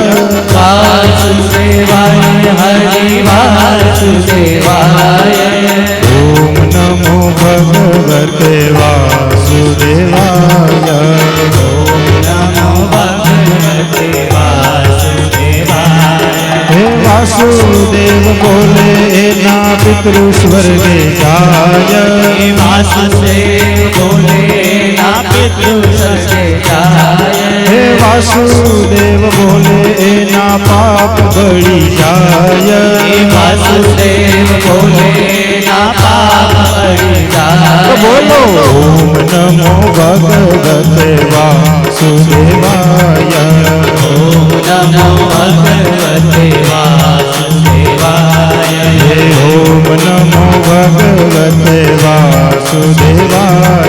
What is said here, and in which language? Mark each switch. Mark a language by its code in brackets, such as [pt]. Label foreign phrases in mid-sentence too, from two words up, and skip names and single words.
[sa] वासुदेवाय हरि वासुदेवाय। ओम नमो भगवते वासुदेवाय। ओम नमो भगवते वासुदेवाय। [gu] હે વાસુદેવ બોલે ના પિતૃ સ્વર્ગે જાય। વાસુદેવ બોલે ના પિતૃ સ્વર્ગે જાય। હે વાસુદેવ બોલે ના પાપ બડી જાય। વાસુદેવ બોલે ના પાપ બડી જાય। [sa] बोलो ओम नमो भगवते वासुदेवाय। ओम नमो भगवते वासुदेवाय। ओम नमो भगवते वासुदेवाय।